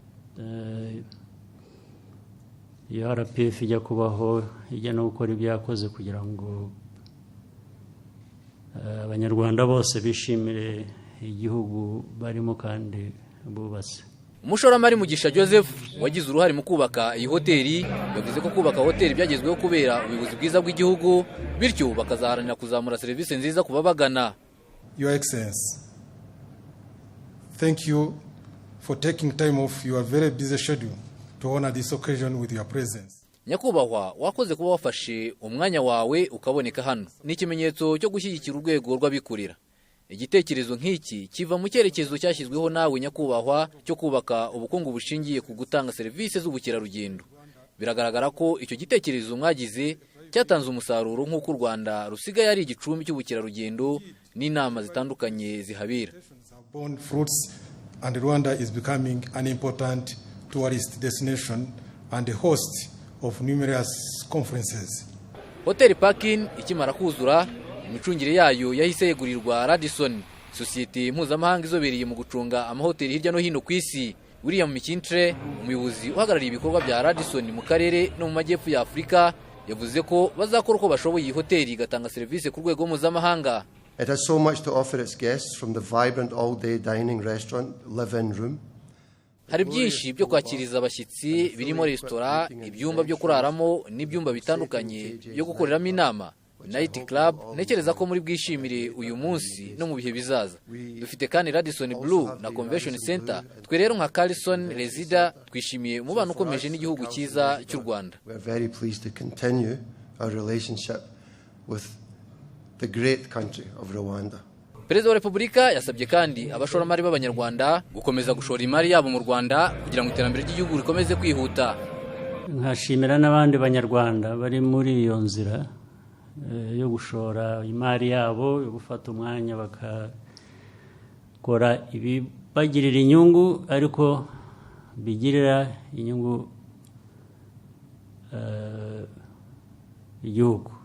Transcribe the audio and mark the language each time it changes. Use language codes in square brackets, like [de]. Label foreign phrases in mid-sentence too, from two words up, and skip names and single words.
[rw] Iyo RPF ijya kubaho ijya no gukora ibyakoze kugira ngo abanyarwanda bose bishimire igihugu barimo kandi bubatse. Umushoramari Mugisha Joseph wagize uruhare mu kubaka iyi hoteli yavuze ko kubaka hoteli byagezweho kubera ubuyobozi bwiza bw'igihugu, bityo bakazaharanira kuzamura serivisi nziza ku babagana. [en] Your Excellency, thank you for taking time off your very busy schedule to honor this occasion with your presence. [rw] Nyakubahwa, wakoze kuba wafashe umwanya wawe ukaboneka hano. Ni ikimenyetso cyo gushyigikira urwego rw'abikorera. Igitekerezo nk'iki kiva mu cyerekezo cyashyizweho nawe nyakubahwa cyo kubaka ubukungu bushingiye ku gutanga serivisi z'ubukerarugendo. Biragaragara ko icyo gitekerezo mwagize cyatanze umusaruro nk'uko u Rwanda rusigaye ari igicumbi cy'ubukerarugendo n'inama zitandukanye zihabera. [en] And Rwanda is becoming an important tourist destination and a host of numerous conferences. [rw] Hotel Parkin ikimara kuzura, imicungire yayo yahise yegurirwa Radisson, sosiyete mpuzamahanga izobereye mu gucunga amahoteli hirya no hino ku isi. William Mikintre, umuyobozi uhagarariye ibikorwa bya Radisson mu karere no mu majyepfo ya Afurika, yavuze ko bazakora uko bashoboye iyi hoteli igatanga serivisi ku rwego mpuzamahanga. [en] It has so much to offer its guests, from the vibrant all-day dining restaurant, live-in room. [rw] Hari byinshi byo kwakiriza abashyitsi birimo restaurant, ibyumba byo kuraramo n'ibyumba bitandukanye byo gukoreramo inama, [en] night club. [rw] Nekereza ko muri bwishimire uyu munsi no mu bihe bizaza. Dufite kandi Radisson Blue na Convention Center. Twe rero nka Carlson Resida twishimiye umubano ukomeje n'igihugu cyiza cy'u Rwanda. [en] We are very pleased to continue our relationship with the great country of Rwanda. [rw] Perezida wa Repubulika yasabye kandi abashoramari b'abanyarwanda gukomeza gushora imari yabo mu Rwanda kugira ngo iterambere ry'igihugu rikomeze kwihuta. Nkashimira n'abandi banyarwanda bari muri iyo nzira yo gushora imari yabo, yo gufata umwanya bakakora ibibagirira inyungu ariko bigirira inyungu igihugu.